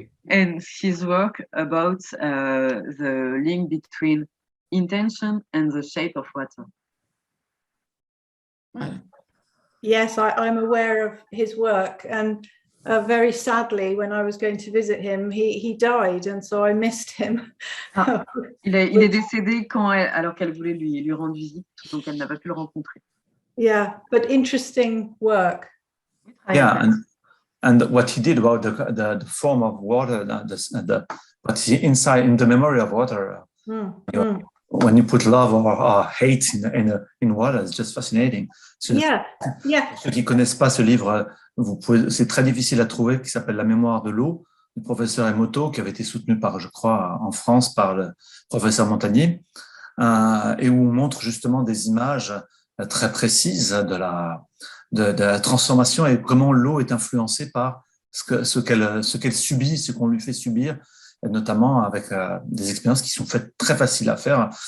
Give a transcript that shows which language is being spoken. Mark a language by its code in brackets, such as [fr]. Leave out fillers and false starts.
[en] And his work about the link between intention and the shape of water. Yes, I'm aware of his work, and very sadly, when I was going to visit him, he died, and so I missed him. [fr] Il est décédé alors qu'elle voulait lui rendre visite, donc elle n'a pas pu le rencontrer. [en] Yeah, but interesting work. Yeah, and what he did about the form of water, what's inside in the memory of water. When you put love or hate in water, it's just fascinating. Yeah. [fr] Pour ceux qui connaissent pas ce livre, c'est très difficile à trouver, qui s'appelle La mémoire de l'eau, du professeur Emoto, qui avait été soutenu par, je crois, en France par le professeur Montagnier, et où on montre justement des images très précises de la transformation et comment l'eau est influencée par ce qu'elle subit, ce qu'on lui fait subir, notamment avec des expériences qui sont faites très faciles à faire.